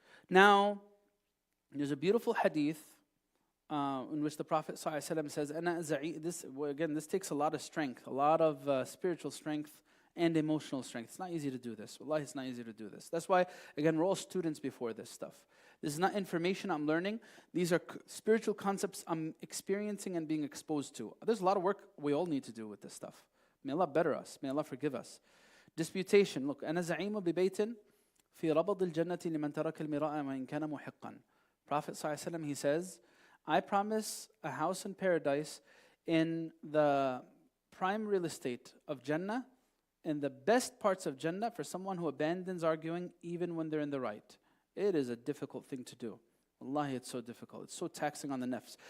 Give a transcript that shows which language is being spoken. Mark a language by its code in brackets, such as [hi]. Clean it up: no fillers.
[en] Now, there's a beautiful hadith in which the Prophet ﷺ says, this takes a lot of strength, a lot of spiritual strength and emotional strength. It's not easy to do this. Wallahi, it's not easy to do this. That's why, again, we're all students before this stuff. This is not information I'm learning. These are spiritual concepts I'm experiencing and being exposed to. There's a lot of work we all need to do with this stuff. May Allah better us. May Allah forgive us. Disputation. Look, [ar] أنا زعيم ببيت في ربض الجنة لمن ترك المراء وإن كان محقا. [en] Prophet ﷺ, he says, I promise a house in paradise in the prime real estate of Jannah, in the best parts of Jannah for someone who abandons arguing even when they're in the right. It is a difficult thing to do. Wallahi, it's so difficult. It's so taxing on the nafs.